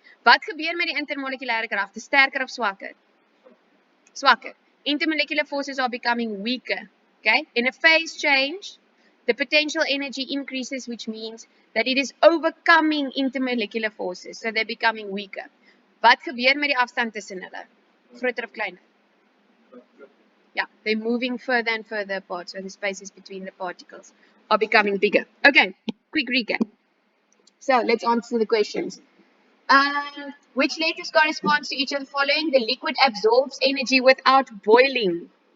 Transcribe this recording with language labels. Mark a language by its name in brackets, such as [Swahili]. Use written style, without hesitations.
[Afrikaans] Wat gebeur met die intermolekulêre kragte? Sterker of swakker? Swakker. [English] Intermolecular forces are becoming weaker. Okay? In a phase change, the potential energy increases, which means that it is overcoming intermolecular forces. So they're becoming weaker. [Afrikaans] Wat gebeur met die afstand tussen hulle? Groter of kleiner? [English] Yeah, they're moving further and further apart. So the spaces between the particles are becoming bigger. Okay, quick recap. So let's answer the questions. Which letters corresponds to each of the following? The liquid absorbs energy without boiling.